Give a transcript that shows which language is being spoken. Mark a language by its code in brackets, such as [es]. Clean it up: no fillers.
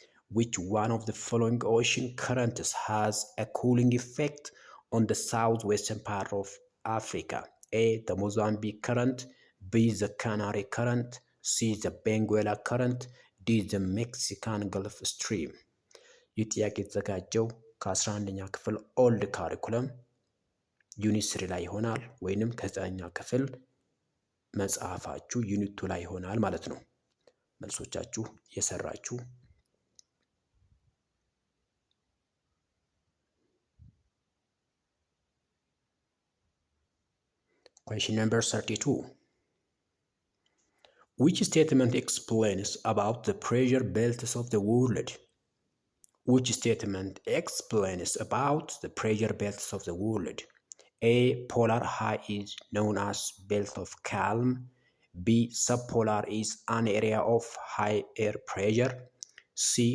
[en] Which one of the following ocean currents has a cooling effect on the southwestern part of Africa? A. The Mozambique current, B. The Canary current, C. The Benguela current, D. The Mexican Gulf Stream. [am] ይህ ጥያቄ የተዘጋጀው ከ11ኛ ክፍል ኦልድ ካሪኩለም ዩኒት 3 ላይ ይሆናል፣ ወይንም ከ9ኛ ክፍል መጽሐፋችሁ ዩኒት 2 ላይ ይሆናል ማለት ነው። መልሶቻችሁ የሰራችሁ [en] Question number 32. Which statement explains about the pressure belts of the world? Which statement explains about the pressure belts of the world? A. Polar high is known as belt of calm. B. Subpolar is an area of high air pressure. C.